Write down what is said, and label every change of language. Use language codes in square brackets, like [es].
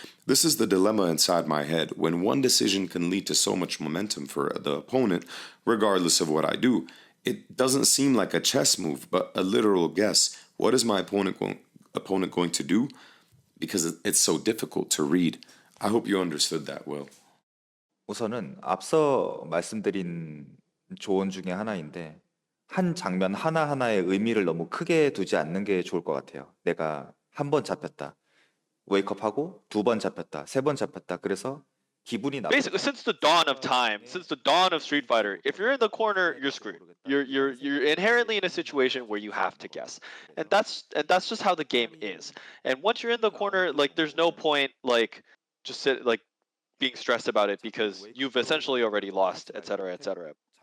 [en] This is the dilemma inside my head when one decision can lead to so much momentum for the opponent, regardless of what I do. It doesn't seem like a chess move, but a literal guess. What is my opponent going to do? Because it's so difficult to read. I hope you understood that well. [ko] 우선은 앞서 말씀드린 조언 중에 하나인데 한 장면 하나하나의 의미를 너무 크게 두지 않는 게 좋을 것 같아요. 내가 한 번 잡혔다. 웨이크업하고 2번 잡혔다. 3번 잡혔다. 그래서 기분이 나쁘다. [en] Basically, since the dawn of time, since the dawn of Street Fighter, if you're in the corner, you're screwed. You're inherently in a situation where you have to guess, and that's just how the game is. And once you're in the corner, like there's no point just being stressed about it because you've essentially already lost, etc., etc.